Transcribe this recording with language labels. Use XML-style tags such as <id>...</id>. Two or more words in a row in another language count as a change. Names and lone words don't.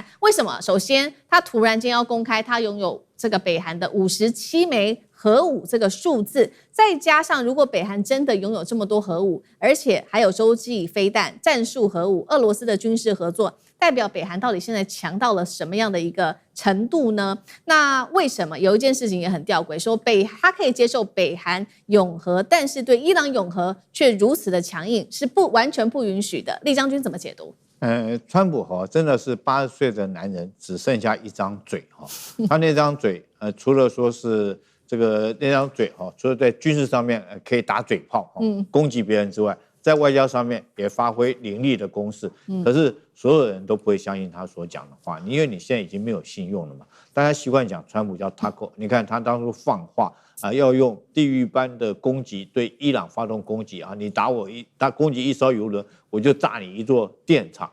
<zh>為什麼？首先，他突然間要公開他擁有這個北韓的57枚核武這個數字，再加上如果北韓真的擁有這麼多核武，而且還有洲際飛彈、戰術核武、俄羅斯的軍事合作，代表北韓到底現在強到了什麼樣的一個程度呢？那為什麼有一件事情也很弔詭，說他可以接受北韓擁核，但是對伊朗擁核卻如此的強硬，是完全不允許的。酈將軍怎麼解讀？川普真的是80歲的男人，只剩下一張嘴他那張嘴除了說是那張嘴除了在軍事上面可以打嘴炮攻擊別人之外，在外交上面也發揮凌厲的攻勢。可是所有人都不會相信他所講的話，因為你現在已經沒有信用了嘛。大家習慣講川普叫 Taco， 你看他當初放話要用地獄般的攻擊對伊朗發動攻擊你攻擊一艘油輪，我就炸你一座電廠。</zh>